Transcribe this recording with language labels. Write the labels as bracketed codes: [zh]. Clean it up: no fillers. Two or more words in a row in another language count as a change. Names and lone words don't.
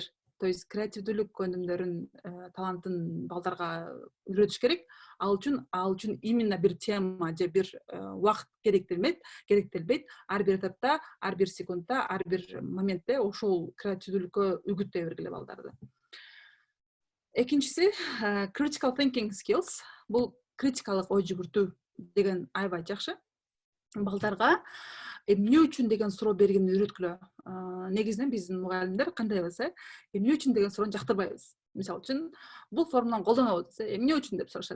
[ru] То есть [ky] креативдүүлүк көндүмдөрүн, талантын балдарга үйрөтүш керек. Ал үчүн именно бир тема же бир убакыт керектелбейт. Ар бир этапта, ар бир секундта, ар бир моментте ошол креативдүүлүккө үгүттөй бергиле балдарды. Экинчиси [en] critical thinking skills. [ky] Бул критикалык ой жүгүртүү деген аябай жакшы. Балдарга эмне үчүн деген суроо бергенди үйрөткүлө. Негизинен биздин мугалимдер кандайбыз, эмне үчүн деген суроону жактырбайбыз. Мисалы үчүн, бул формуланы колдонобуз десе, эмне үчүн деп сурашат.